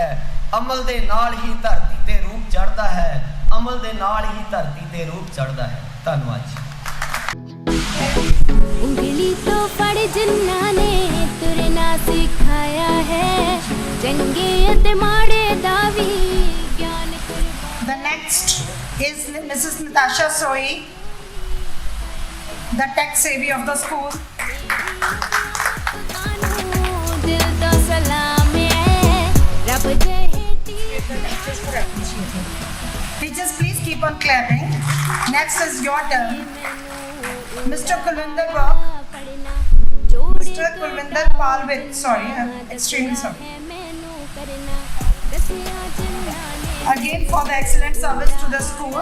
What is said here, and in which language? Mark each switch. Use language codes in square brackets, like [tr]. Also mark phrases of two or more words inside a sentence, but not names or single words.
[pa] ਅਮਲ ਦੇ ਨਾਲ ਹੀ ਧਰਤੀ ਤੇ ਰੂਪ ਚੜ੍ਹਦਾ ਹੈ। ਅਮਲ ਦੇ ਨਾਲ ਹੀ ਧਰਤੀ ਤੇ ਰੂਪ ਚੜ੍ਹਦਾ ਹੈ। ਧੰਨਵਾਦ ਜੀ। ਉਂਗਲੀ ਤੋ ਫੜ ਜਿਨ੍ਹਾਂ ਨੇ ਤੁਰਨਾ ਸਿਖਾਇਆ ਹੈ। ਚੰਗੇ ਅਤੇ ਮਾੜੇ ਦਾ ਵੀ ਗਿਆਨ ਕੁਰਬਾਨ। [en] The next is Mrs. Natasha Sohi, the tech savvy of the school. [pa] ਦਿਲ ਤੋ ਸਲਾਮ ਹੈ ਰੱਬ ਜਹੇਤੀ। [en] Teachers, please keep on clapping. Next is your turn. Mr. Kulwinder Palwit. Sorry, I'm extremely sorry. Again for the excellent service to the school.